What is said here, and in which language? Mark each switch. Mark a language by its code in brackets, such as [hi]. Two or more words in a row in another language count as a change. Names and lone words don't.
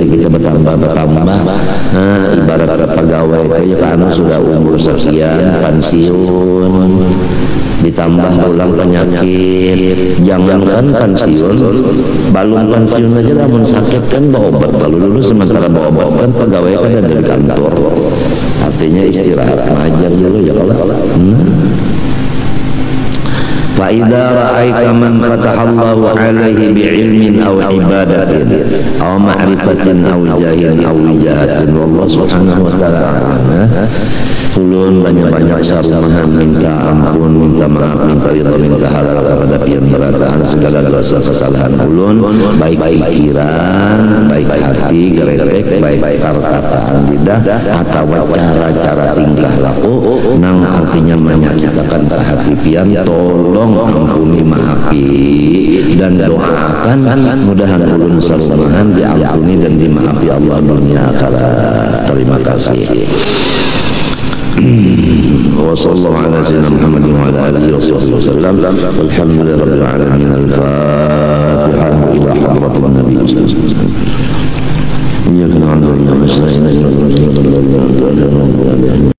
[bjn] kita bertambah ibarat pegawai itu kan sudah umur sekian pensiun, ditambah ulang penyakit, jangankan pensiun, balum pensiun aja namun sakit kan bawa obat dulu sementara bawa obat kan pegawai kan ada di kantor, artinya istirahat ngajar dulu ya kalau [ar] فإذا رأيت من فتح الله عليه بعلم أو عبادة أو معرفة أو جاه أو وجاهة والله سبحانه [bjn] وتعالى ulun banyak-banyak sarumahan minta ampun, minta maaf, minta ridha, minta halal kepada pian berataan segala dosa kesalahan ulun, baik pikiran, baik hati, geretek, baik perkataan lidah atau cara-cara tingkah laku nang artinya menyakitkan ke hati pian, tolong ampuni, maafi dan doakan mudahan ulun sarumahan diampuni dan dimaafi Allah dunia akhirat. Terima kasih. [ar] وصلى الله على سيدنا محمد وعلى آله وصحبه وسلم والحمد لله رب العالمين. الفاتحة إلى حضرة النبي صلى الله عليه وسلم. إياك نعبد وإياك نستعين.